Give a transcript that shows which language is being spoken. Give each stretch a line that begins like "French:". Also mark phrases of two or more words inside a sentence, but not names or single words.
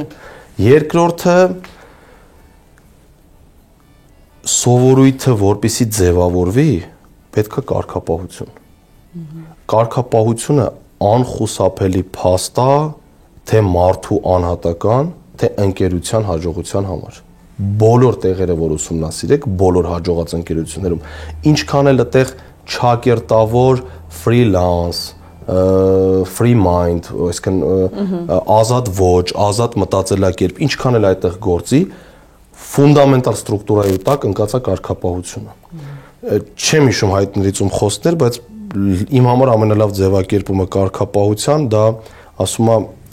Armenian: Երկրորդը սովորույթը որպեսզի ձևավորվի, պետք է կարգապահություն։ Կարգապահությունը անխուսափելի փաստ է թե մարդու անհատական, թե ընկերության հաջողության համար։ Բոլոր տեղերը, որ ուսումնասիրեք, բոլոր հաջողած ընկերություններում, ինչքան էլ այդտեղ չակերտավոր
English: freelance, free mind,
Armenian: այսինքն ազատ ոճ, ազատ մտածելակերպ, ինչքան էլ այդտեղ գործի, ֆունդամենտալ ստրուկտուրայի տակ ընկած է կարգապահությունը։ Չեմ հիշում հայտնիցում խոսքներ, բայց իմ համար ամենալավ ձևակերպումը կարգապահության դա ասում եմ